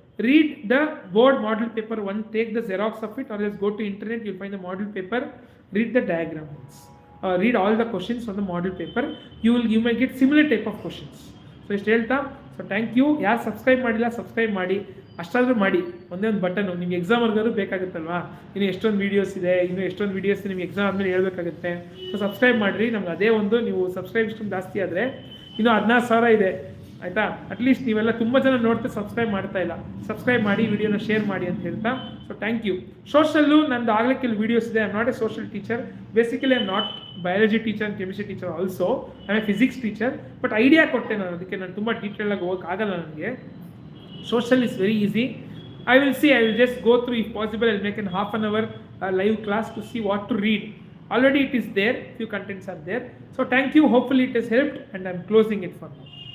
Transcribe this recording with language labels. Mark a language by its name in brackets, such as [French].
[English] Read the board model paper 1, take the Xerox of it, or just go to internet, you'll find the model paper, read the diagrams, read all the questions on the model paper. You may get similar type of questions. [Kannada] So ಇಷ್ಟು ಹೇಳ್ತಾ, so thank you. ಯಾರು subscribe ಮಾಡಿಲ್ಲ subscribe ಮಾಡಿ, ಅಷ್ಟಾದರೂ ಮಾಡಿ. ಒಂದೇ ಒಂದು button ನಿಮಗೆ exam ವರ್ಗಾದ್ರು ಬೇಕಾಗುತ್ತಲ್ವಾ. ಇನ್ನು ಎಷ್ಟೊಂದು ವೀಡಿಯೋಸ್ ಇದೆ, ನಿಮಗೆ ಎಕ್ಸಾಮ್ ಆದಮೇಲೆ ಹೇಳ್ಬೇಕಾಗುತ್ತೆ. ಸೊ ಸಬ್ಸ್ಕ್ರೈಬ್ ಮಾಡಿರಿ. ನಮ್ಗೆ ಅದೇ ಒಂದು, ನೀವು ಸಬ್ಸ್ಕ್ರೈಬ್ ಇಷ್ಟೊಂದು ಜಾಸ್ತಿ ಆದರೆ ಇನ್ನೂ 14,000 ಇದೆ. ಆಯಿತಾ? ಅಟ್ಲೀಸ್ಟ್ ನೀವೆಲ್ಲ ತುಂಬ ಜನ ನೋಡ್ತಾ ಸಬ್ಸ್ಕ್ರೈಬ್ ಮಾಡ್ತಾ ಇಲ್ಲ. ಸಬ್ಸ್ಕ್ರೈಬ್ ಮಾಡಿ, ವಿಡಿಯೋನ ಶೇರ್ ಮಾಡಿ ಅಂತ ಹೇಳ್ತಾ, ಸೊ ಥ್ಯಾಂಕ್ ಯು. ಸೋಷಲ್ಲು ನಂದು ಆಗಲೇ ಕೆಲವು ವೀಡಿಯೋಸ್ ಇದೆ. [English] I am not a social teacher. Basically I am not biology teacher and chemistry teacher also. I am a physics teacher. [Kannada] But idea ಕೊಟ್ಟೆ ನಾನು, ಅದಕ್ಕೆ ನಾನು ತುಂಬ ಡೀಟೇಲಾಗಿ ಹೋಗೋಕ್ಕಾಗಲ್ಲ ನನಗೆ. [English] Social is very easy. I will just go through, if possible I'll make an half an hour live class to see what to read. Already it is there, few contents are there. So thank you, hopefully it has helped, and I'm closing it for now.